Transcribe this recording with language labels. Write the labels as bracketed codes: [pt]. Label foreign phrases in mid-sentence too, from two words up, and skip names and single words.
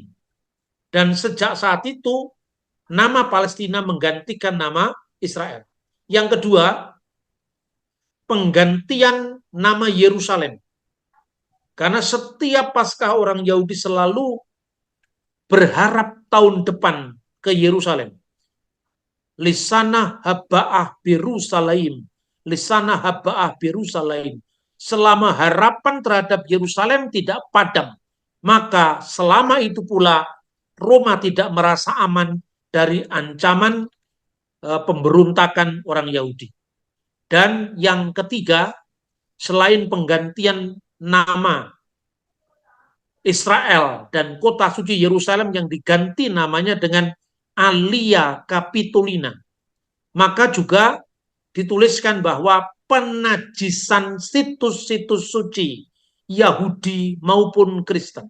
[id] Dan sejak saat itu, nama Palestina menggantikan nama Israel. Yang kedua, penggantian nama Yerusalem. Karena setiap Paskah orang Yahudi selalu berharap tahun depan ke Yerusalem. [he] לשנה הבאה בירושלים. לשנה הבאה בירושלים. [id] Selama harapan terhadap Yerusalem tidak padam, maka selama itu pula Roma tidak merasa aman dari ancaman pemberontakan orang Yahudi. Dan yang ketiga, selain penggantian nama Israel dan kota suci Yerusalem yang diganti namanya dengan Alia Capitolina, maka juga dituliskan bahwa penajisan situs-situs suci Yahudi maupun Kristen.